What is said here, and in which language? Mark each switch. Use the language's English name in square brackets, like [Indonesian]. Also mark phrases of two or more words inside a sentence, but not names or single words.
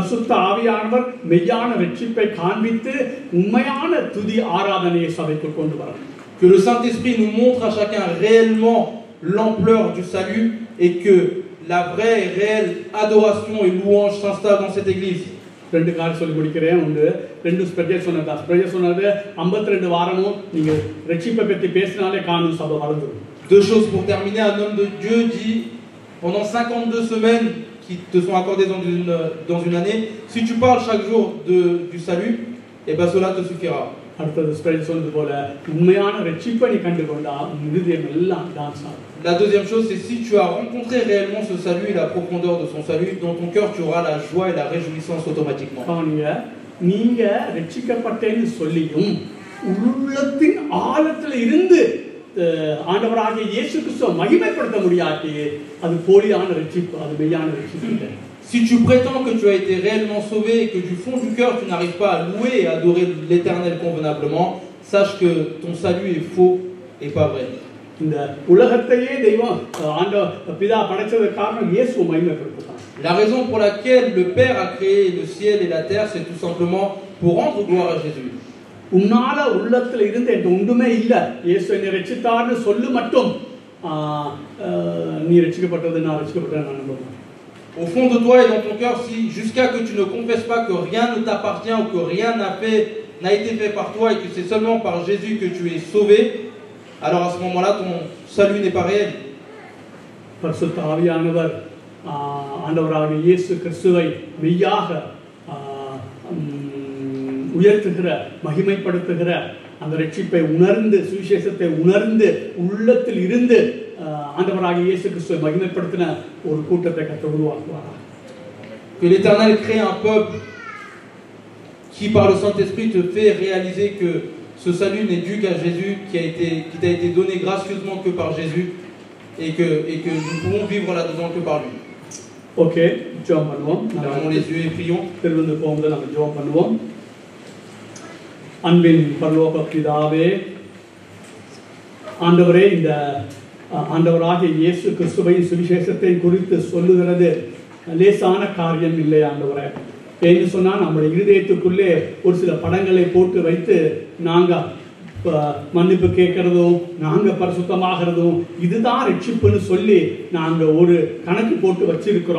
[French] Que le Saint-Esprit nous montre à chacun réellement l'ampleur du salut et que la vraie et réelle adoration et louange s'installe dans cette église. [Tamil] ரெண்டு காரியம் சொல்லி முடிக்கிறேன். ஒன்று, ரெண்டு ஸ்பெஷல் சொன்னதா. ஸ்பெஷல் சொன்னது 52 வாரமும் நீங்க ரட்சிப்பை பற்றி பேசினாலே காணும் சபை வளர்ந்துடும். [French] Deux choses pour terminer. Un homme de Dieu dit pendant 52 semaines qui te sont accordées dans une année, si tu parles chaque jour du salut, et ben cela te suffira. [Tamil] அடுத்தது ஸ்பெஷல் சொன்னது போல உண்மையான ரட்சிப்பை நீ கண்டுகொண்டா இருதயம் எல்லாம் டான்ஸ் ஆகும். [French] La deuxième chose, c'est si tu as rencontré réellement ce salut et la profondeur de son salut, dans ton cœur, tu auras la joie et la réjouissance automatiquement. [Tamil] நீங்க ரட்சிக்கப்பட்டேன்னு சொல்லியும் உள்ளத்தின் ஆழத்துல இருந்து ஆண்டவராகிய இயேசு கிறிஸ்துவை மகிமைப்படுத்த முடியாட்டி அது போலியான ரட்சிப்பு, அது மெய்யான ரட்சிப்பு இல்லை. [French] Si tu prétends que tu as été réellement sauvé et que du fond du cœur tu n'arrives pas à louer et adorer l'Éternel convenablement, sache que ton salut est faux et pas vrai. [Tamil] இந்த உலகத்தையே தெய்வம் பிதா படைச்சதுக்கு காரணம் இயேசுவை மகிமைப்படுத்துறான். [French] La raison pour laquelle le Père a créé le ciel et la terre, c'est tout simplement pour rendre gloire à Jésus. [Tamil] உன்னால உள்ளத்துல இருந்து எந்த ஒன்றுமே இல்ல, இயேசு என்னை ரட்சித்தார்னு சொல்லு மட்டும் நீ ரட்சிக்கப்பட்டது நான் ரட்சிக்கப்பட்டேன் நான் நம்புறேன். [French] Au fond de toi et dans ton cœur, si jusqu'à que tu ne confesses pas que rien ne t'appartient ou que rien n'a été fait par toi et que c'est seulement par Jésus que tu es sauvé, alors à ce moment-là, ton salut n'est pas réel. [Tamil] பரிசுத்த ஆவியானவர் ஆண்டவராகிய இயேசு கிறிஸ்துவை மெய்யாக உயர்த்துகிற மகிமைப்படுத்துகிற அந்த ரட்சிப்பை உணர்ந்து சுவிசேஷத்தை உணர்ந்து உள்ளத்தில் இருந்து ஆண்டவராகிய இயேசு கிறிஸ்துவை மகிமைப்படுத்தின ஒரு கூட்டத்தை கர்த்தர் உருவாக்குவாராக. [French] Que l'Éternel crée un peuple qui par le Saint-Esprit te fait réaliser que ce salut n'est dû qu'à Jésus, qui t'a été donné gracieusement que par Jésus, et que nous pouvons vivre là-dedans que par lui. [Tamil] Ok, ஜெபம் பண்ணுவோம். [French] Fermons les yeux et prions. [Tamil] திருவிழந்து போகும்போது நம்ம ஜெபம் பண்ணுவோம். அன்பின் பரலோக பிதாவே, ஆண்டவரே, இந்த ஆண்டவராகிய இயேசு கிறிஸ்துவை சுவிசேஷத்தை குறித்து சொல்லுகிறது லேசான காரியம் இல்லை ஆண்டவரே. ஏன்னு சொன்னால் நம்முடைய இருதயத்துக்குள்ளே ஒரு சில படங்களை போட்டு வைத்து நாங்கள் மன்னிப்பு கேட்கறதும் நாங்கள் பரிசுத்தமாகிறதும் இதுதான் ரட்சிப்புன்னு சொல்லி நாங்கள் ஒரு கணக்கு போட்டு வச்சிருக்கிறோம்.